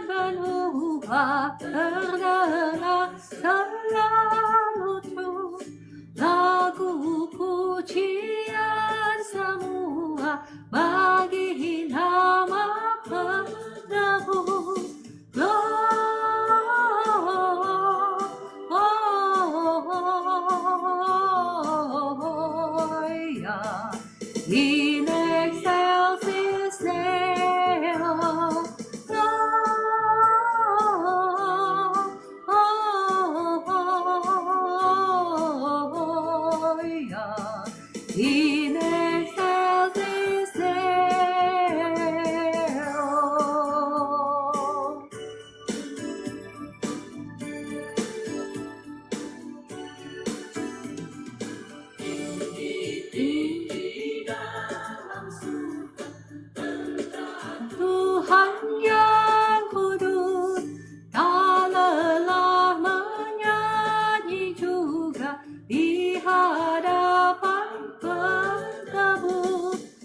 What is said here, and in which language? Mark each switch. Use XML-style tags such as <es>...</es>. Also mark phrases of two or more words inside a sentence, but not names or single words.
<id>benua terdengar selalu terus lagu pujian semua bagi nama penebus.</id> <la>Gloria in excelsis Deo. Gloria in excelsis Deo.</la> <id>Tuhan yang kudus, tak lelah menyanyi juga di hadapan penebus.</id>